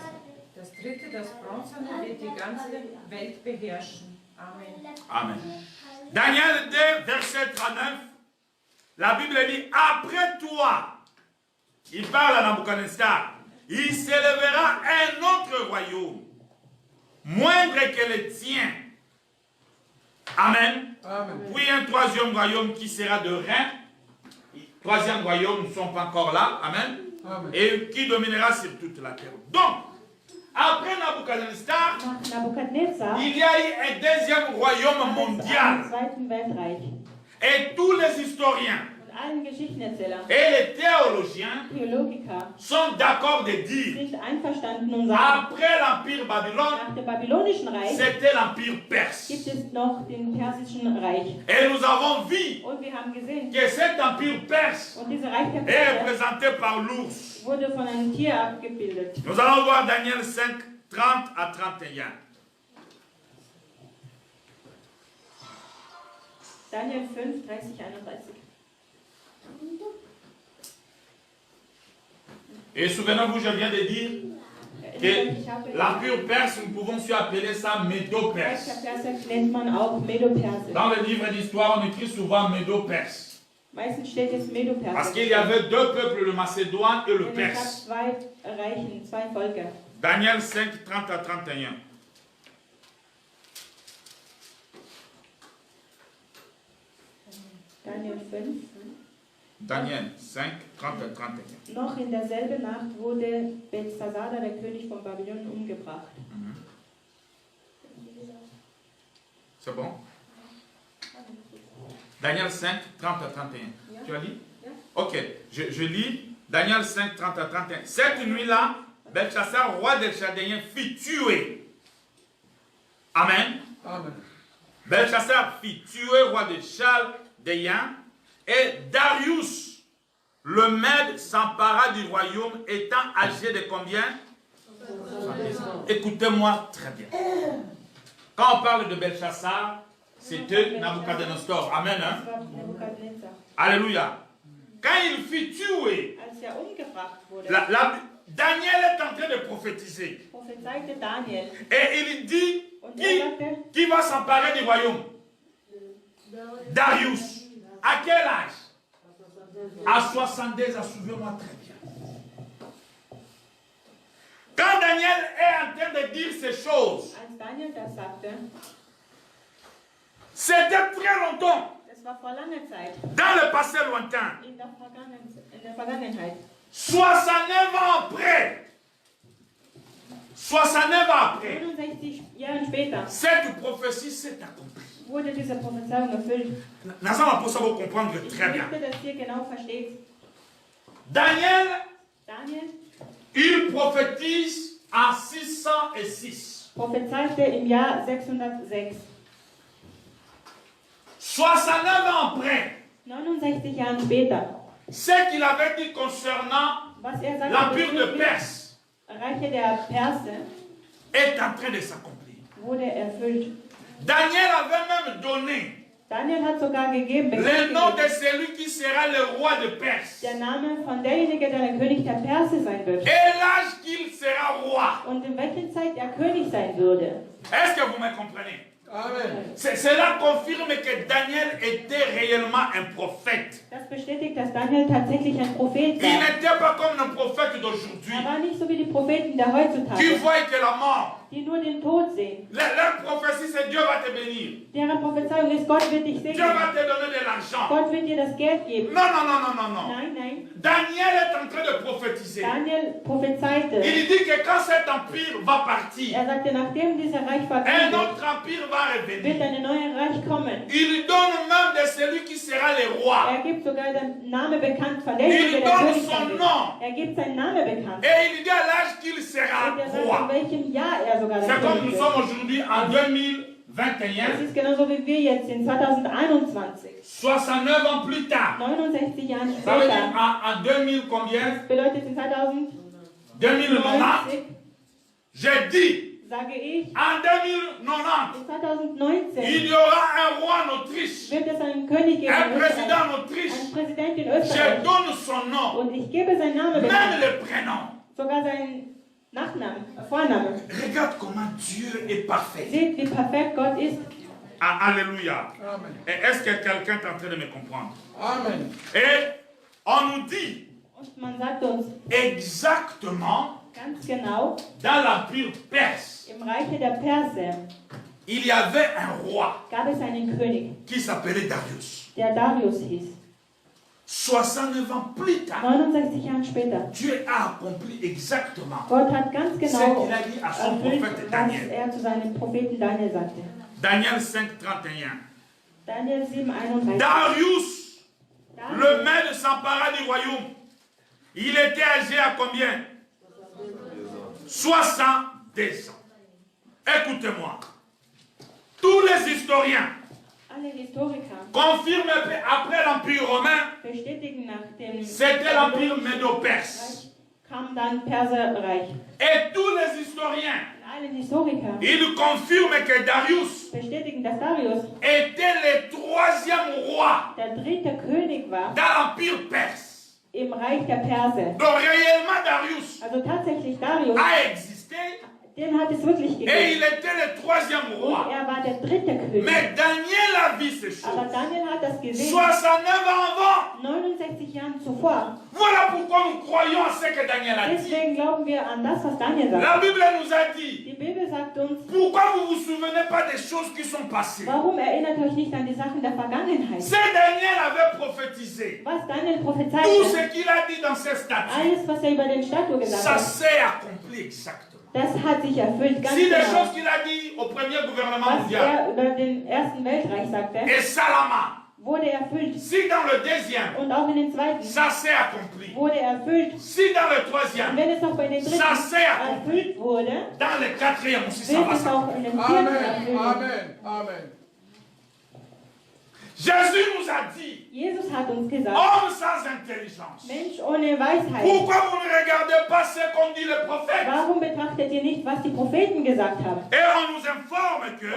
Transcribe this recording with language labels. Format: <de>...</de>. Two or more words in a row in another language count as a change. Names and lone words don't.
<de>Das dritte, das Bronzene, wird die ganze Welt beherrschen. Amen.</de> <fr>Amen. Daniel 2, verset 39. La Bible dit, après toi, il parle à Nabucodonosor, il s'élèvera un autre royaume, moindre que le tien. Amen. Amen. Puis un troisième royaume qui sera de rein. Troisième royaume, nous ne sommes pas encore là. Amen. Amen. Et qui dominera sur toute la terre. Donc, après Nabucodonosor,</fr> <de>Nach Nabukadnezar</de> <fr>il y a eu un deuxième royaume mondial.</fr> <de>einen zweiten Weltreich.</de> <fr>Et tous les historiens</fr> <de>Und allen Geschichtenerzählern,</de> <fr>et les théologiens</fr> <de>Theologiker</de> <fr>sont d'accord de dire,</fr> <de>sind einverstanden und sagen,</de> <fr>après l'Empire Babylone,</fr> <de>nach dem babylonischen Reich</de> <fr>c'était l'Empire perse.</fr> <de>gibt es noch den persischen Reich.</de> <fr>Et nous avons vu</fr> <de>Und wir haben gesehen,</de> <fr>que cet Empire perse</fr> <de>und dieser Reich der</de> <fr>est</fr> <de>Perser</de> <fr>représenté par l'ours.</fr> <de>wurde von einem Tier abgebildet.</de> <fr>Nous allons voir Daniel 5, 30 à 31. Daniel 5, 30, 31. Et souvenez-vous, je viens de dire</fr> <de>Ich habe</de> <fr>que l'Empire perse, nous pouvons aussi appeler ça</fr> <de>Reich</de> <fr>Médo-Perse.</fr> <de>der Perser nennt man auch Medo-Perse.</de> <fr>Dans le livre d'histoire, on écrit souvent Médo-Perse.</fr> <de>Meistens steht es</de> <fr>Parce Medo-Perse. qu'il y avait deux peuples, le Macédoine et le</fr> <de>Denn es gab</de> <fr>Perse.</fr> <de>zwei Reichen, zwei Völker.</de> <fr>Daniel 5, 30 à 31. Daniel 5. Daniel 5, 30 à 31.</fr> <de>Noch in derselben Nacht wurde Belshazzar, der König von Babylon, umgebracht.</de> <fr>C'est bon? Daniel 5, 30 à 31. Tu as lu? Ok, je lis Daniel 5, 30 à 31. Cette nuit-là, Belshazzar, roi des Chaldéens, fit tuer. Amen. Amen. Belshazzar fit tuer roi des Chaldéens et Darius, le Mède, s'empara du royaume étant âgé de combien? 70 ans. Écoutez-moi très bien. Quand on parle de Belshazzar, c'était Nabucodonosor. Amen. Hein?</fr> <de>Das war Nebukadnezar.</de> <fr>Alléluia. Quand il fut tué,</fr> <de>Als umgebracht wurde,</de> <fr>Daniel est en train de prophétiser.</fr> <de>prophezeite Daniel.</de> <fr>Et il dit,</fr> <de>Und er sagte,</de> <fr>qui va s'emparer du royaume? Darius. À quel âge? À 72 ans, souvenez-moi très bien. Quand Daniel est en train de dire ces choses,</fr> <de>als Daniel das sagte,</de> <fr>c'était très longtemps,</fr> <de>das war vor langer Zeit,</de> <fr>dans le passé lointain.</fr> <de>in der Vergangenheit.</de> <fr>69 ans après. 69 ans après.</fr> <de>69 Jahre später</de> <fr>Cette prophétie s'est accomplie.</fr> <de>wurde diese Prophezeiung erfüllt.</de> <fr>Nous allons pour ça vous comprendre</fr> <de>Ich</de> <fr>très bien.</fr> <de>möchte, dass ihr genau versteht.</de> <fr>Daniel,</fr> <de>Daniel</de> <fr>il prophétise en 606.</fr> <de>prophezeite im Jahr 606.</de> <fr>69 ans après,</fr> <de>69 Jahre später,</de> <fr>ce qu'il avait dit concernant</fr> <de>was er sagte,</de> <fr>l'empire de</fr> <de>bezüglich</de> <fr>Perse</fr> <de>Reiche der Perse,</de> <fr>est en train de s'accomplir.</fr> <de>wurde erfüllt.</de> <fr>Daniel avait même donné</fr> <de>Daniel hat sogar gegeben,</de> <fr>le nom de celui qui sera le roi de Perse</fr> <de>der Name von derjenige, der der König der Perse sein wird.</de> <fr>et l'âge qu'il sera roi.</fr> <de>Und in welcher Zeit er König sein würde.</de> <fr>Est-ce que vous me comprenez? Amen. Cela confirme que Daniel était réellement un prophète.</fr> <de>Das bestätigt, dass Daniel tatsächlich ein Prophet</de> <fr>Il</fr> <de>war.</de> <fr>n'était pas comme le prophète d'aujourd'hui</fr> <de>Er war nicht so wie die Propheten der</de> <fr>qui</fr> <de>heutzutage,</de> <fr>voient que la mort.</fr> <de>die nur den Tod sehen.</de> <fr>Leur prophétie, c'est Dieu va te bénir.</fr> <de>Deren Prophezeiung ist, Gott wird dich</de> <fr>Dieu</fr> <de>segnen.</de> <fr>va te donner de l'argent.</fr> <de>Gott wird dir das Geld geben.</de> <fr>Non, non, non, non, non, non.</fr> <de>Nein, nein.</de> <fr>Daniel est en train de prophétiser.</fr> <de>Daniel prophezeite.</de> <fr>Il dit que quand cet empire va partir,</fr> <de>Er sagte, nachdem dieser Reich</de> <fr>un</fr> <de>vergangen</de> <fr>autre empire va</fr> <de>wird</de> <fr>revenir.</fr> <de>ein neues Reich kommen.</de> <fr>Il donne même de celui qui sera le roi.</fr> <de>Er gibt sogar den Namen bekannt von</de> <fr>Il</fr> <de>derjenige, der</de> <fr>donne</fr> <de>König</de> <fr>son</fr> <de>sein wird.</de> <fr>nom.</fr> <de>Er gibt seinen Namen bekannt.</de> <fr>Et il dit à l'âge qu'il sera</fr> <de>Und er sagt, in</de> <fr>roi.</fr> <de>welchem Jahr er sogar der</de> <fr>C'est comme</fr> <de>König</de> <fr>nous</fr> <de>wird.</de> <fr>sommes aujourd'hui en</fr> <de>Das 2021, ist genauso wie wir jetzt in 2021.</de> <fr>69 ans plus tard.</fr> <de>69 Jahren</de> <fr>Ça veut dire</fr> <de>später.</de> <fr>en 2000 combien?</fr> <de>Das bedeutet in 2090, 2090.</de> <fr>J'ai dit,</fr> <de>sage ich,</de> <fr>en 2090,</fr> <de>in 2019</de> <fr>il y aura un roi en Autriche,</fr> <de>wird es einen König geben</de> <fr>un</fr> <de>in</de> <fr>président</fr> <de>Österreich,</de> <fr>en Autriche.</fr> <de>einen Präsident in</de> <fr>Je</fr> <de>Österreich.</de> <fr>donne son nom,</fr> <de>Und ich gebe seinen Namen</de> <fr>même</fr> <de>bekannt,</de> <fr>le prénom.</fr> <de>sogar seinen Nachnamen, Vornamen.</de> <fr>Regarde comment Dieu est parfait.</fr> <de>Seht, wie perfekt Gott ist.</de> <fr>Ah, alléluia. Amen. Et est-ce que quelqu'un est en train de me comprendre? Amen. Et on nous dit</fr> <de>Und man sagt uns</de> <fr>exactement</fr> <de>ganz genau,</de> <fr>dans l'empire perse,</fr> <de>im Reiche der Perser</de> <fr>il y avait un roi</fr> <de>gab es einen König,</de> <fr>qui s'appelait Darius.</fr> <de>der Darius hieß.</de> <fr>69 ans plus tard,</fr> <de>69 Jahre später.</de> <fr>Dieu a accompli exactement</fr> <de>Gott hat ganz</de> <fr>ce</fr> <de>genau</de> <fr>qu'il a dit à son</fr> <de>erfüllt,</de> <fr>prophète</fr> <de>was Daniel. er zu seinem Propheten Daniel sagte.</de> <fr>Daniel 5, 31. Daniel 7, 31. Darius, le Darius, maître s'empara du royaume. Il était âgé à combien? 62 ans. Écoutez-moi. Tous les historiens</fr> <de>alle Historiker</de> <fr>confirment qu'après l'Empire romain,</fr> <de>bestätigen nach dem</de> <fr>c'était l'Empire médo-perse.</fr> <de>kam dann Perserreich.</de> <fr>Et tous les historiens,</fr> <de>Und alle Historiker</de> <fr>ils confirment que Darius</fr> <de>bestätigen, dass Darius</de> <fr>était le troisième roi</fr> <de>der dritte König war</de> <fr>dans l'Empire perse.</fr> <de>im Reich der Perser.</de> <fr>Donc réellement Darius</fr> <de>Also tatsächlich Darius,</de> <fr>a existé</fr> <de>den hat es wirklich</de> <fr>et</fr> <de>gegeben.</de> <fr>il était le troisième</fr> <de>Und</de> <fr>roi.</fr> <de>er war der dritte König.</de> <fr>Mais Daniel a vu ces</fr> <de>Aber</de> <fr>choses.</fr> <de>Daniel hat das gesehen.</de> <fr>69 ans avant.</fr> <de>69 Jahren zuvor.</de> <fr>Voilà pourquoi nous croyons à ce que Daniel a dit.</fr> <de>Deswegen glauben wir an das, was Daniel sagt.</de> <fr>La Bible nous a dit,</fr> <de>Die Bibel sagt uns,</de> <fr>pourquoi vous vous souvenez pas des choses qui sont passées?</fr> <de>warum erinnert euch nicht an die Sachen der Vergangenheit?</de> <fr>Ce Daniel avait prophétisé.</fr> <de>Was Daniel</de> <fr>Tout</fr> <de>prophezeite,</de> <fr>ce qu'il a dit dans ces statuts,</fr> <de>alles, was er über den Statue gesagt</de> <fr>ça</fr> <de>hat,</de> <fr>s'est accompli exactement.</fr> <de>das hat sich erfüllt, ganz</de> <fr>Si des</fr> <de>genau.</de> <fr>choses qu'il a dit au premier gouvernement</fr> <de>Was</de> <fr>mondial,</fr> <de>er über den Ersten Weltreich sagte,</de> <fr>et Salama,</fr> <de>wurde erfüllt.</de> <fr>si dans le deuxième,</fr> <de>Und auch in den Zweiten</de> <fr>ça s'est accompli.</fr> <de>wurde erfüllt.</de> <fr>Si dans le</fr> <de>Und</de> <fr>troisième,</fr> <de>wenn es auch bei den Dritten</de> <fr>Ça s'est accompli.</fr> <de>erfüllt wurde,</de> <fr>dans le quatrième aussi, ça</fr> <de>wird</de> <fr>va</fr> <de>es auch</de> <fr>s'accomplir.</fr> <de>in den Vierten</de> <fr>Amen.</fr> <de>erfüllt.</de> <fr>Amen. Amen. Jésus nous a dit,</fr> <de>Jesus hat uns gesagt,</de> <fr>homme sans intelligence,</fr> <de>Mensch ohne Weisheit.</de> <fr>pourquoi vous ne regardez pas ce qu'ont dit les prophètes?</fr> <de>Warum betrachtet ihr nicht, was die Propheten gesagt haben?</de> <fr>Et on nous informe que</fr>